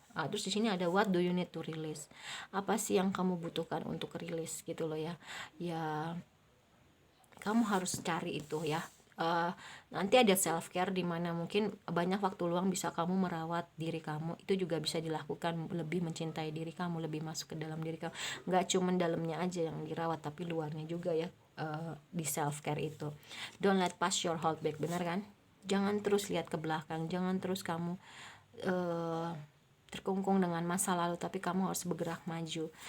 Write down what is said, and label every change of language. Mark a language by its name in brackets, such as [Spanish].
[Indonesian] Terus di sini ada [English] what do you need to release, [Indonesian] apa sih yang kamu butuhkan untuk rilis gitu loh ya. Ya kamu harus cari itu ya. Nanti ada self care di mana mungkin banyak waktu luang bisa kamu merawat diri kamu, itu juga bisa dilakukan, lebih mencintai diri kamu, lebih masuk ke dalam diri kamu, nggak cuman dalamnya aja yang dirawat tapi luarnya juga ya. Di self care itu, [English] don't let past your hold back, [Indonesian] bener kan? Jangan terus lihat ke belakang, jangan terus kamu uh, terkungkung dengan masa lalu, tapi kamu harus bergerak maju.